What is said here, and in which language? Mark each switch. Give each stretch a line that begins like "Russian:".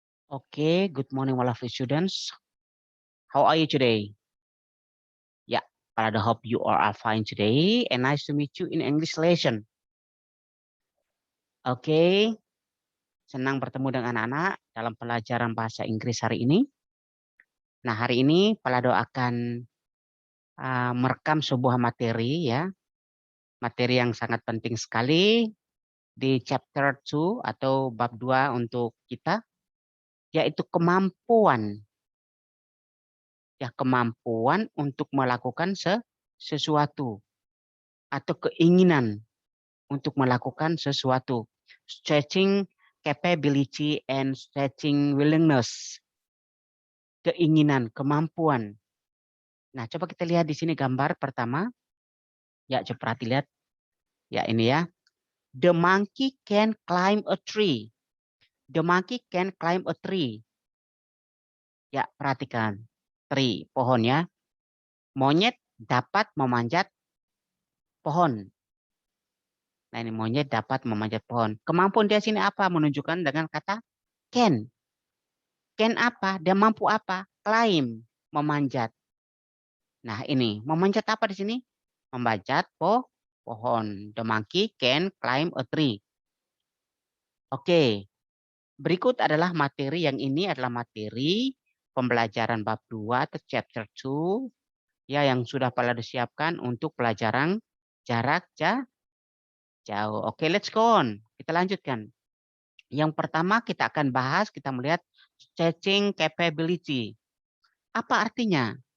English: Okay, good morning, all of you students. How are you today? Yeah, I hope you all are fine today, and nice to meet you in English lesson.
Indonesian: Okay, senang bertemu dengan anak dalam pelajaran bahasa Inggris hari ini. Nah, hari ini Palado akan merekam sebuah materi ya, materi yang sangat penting sekali di chapter 2 atau bab 2 untuk kita, yaitu kemampuan. Ya, kemampuan untuk melakukan sesuatu atau keinginan untuk melakukan sesuatu.
English: Stretching capability and stretching willingness.
Indonesian: Keinginan, kemampuan. Nah, coba kita lihat di sini gambar pertama. Ya, coba perhati lihat. Ya, ini ya.
English: The monkey can climb a tree. The monkey can climb a tree.
Indonesian: Ya, perhatikan. Tree, pohon ya. Monyet dapat memanjat pohon. Nah, ini monyet dapat memanjat pohon. Kemampuan dia sini apa? Menunjukkan dengan kata can. Can apa? Dia mampu apa? Climb, memanjat. Nah, ini memanjat apa di sini? Memanjat pohon.
English: The monkey can climb a tree.
Indonesian: Oke, berikut adalah materi yang ini adalah materi pembelajaran bab 2 atau chapter 2 ya yang sudah pernah disiapkan untuk pelajaran jarak jauh. Oke,
English: let's go on.
Indonesian: Kita lanjutkan. Yang pertama kita akan bahas, kita melihat stretching capability. Apa artinya?